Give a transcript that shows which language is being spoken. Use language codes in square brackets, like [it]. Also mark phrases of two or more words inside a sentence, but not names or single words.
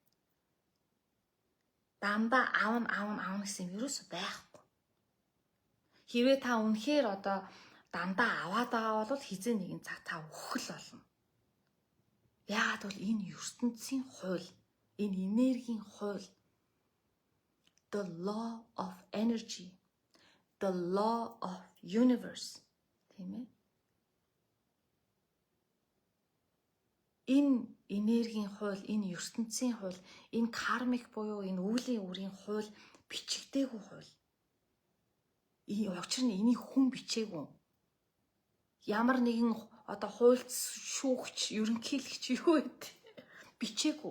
[mn] Дандаа аавна гэсэн юм ерөөсөө байхгүй. Хэрвээ та үнэхээр одоо дандаа аваад байгаа бол хизээ нэгэн цаг та өгөх л болно. Яагаад бол энэ ертөнцийн хууль, энэ энергийн хууль, [en] the law of energy, the law of universe, [mn] тийм ээ? Энэ энергийн хууль, энэ ертөнцийн хууль, энэ кармик буюу энэ үүлийн үрийн хууль бичигдээгүй хууль. Учир нь энийг хүн бичээгүй. Ямар нэгэн одоо хуульч, шүүгч, ерөнхийлөгч юу гэдэг бичээгүй.